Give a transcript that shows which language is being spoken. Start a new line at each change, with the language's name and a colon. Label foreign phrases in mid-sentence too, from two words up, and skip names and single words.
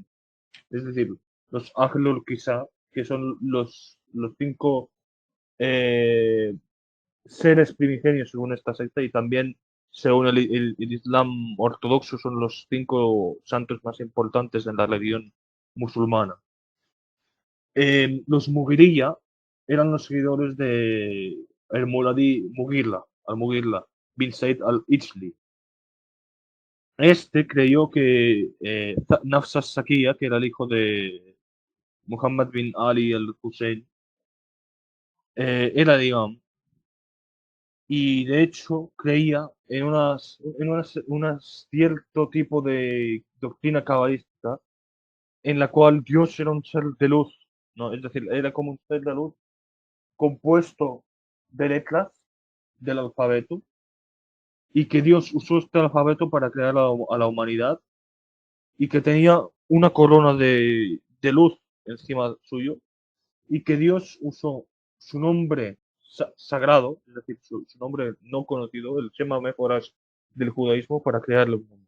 Spanish: Es decir, los Ahlul Qisa, que son los cinco eh, seres primigenios según esta secta y también según el Islam ortodoxo son los cinco santos más importantes en la religión musulmana. Los Mughiriyya eran los seguidores de el Muladi Mughirla, al-Mughirla bin Said al-Ijli. Este creyó que Nafs Sakiya, que era el hijo de Muhammad bin Ali al-Hussein, era de Imam y de hecho creía unas cierto tipo de doctrina cabalística en la cual Dios era un ser de luz, ¿no? Es decir, era como un ser de luz compuesto de letras del alfabeto y que Dios usó este alfabeto para crear a la humanidad y que tenía una corona de luz encima suyo y que Dios usó su nombre sagrado, es decir, su nombre no conocido, el Shema Meforash del judaísmo, para crear el mundo.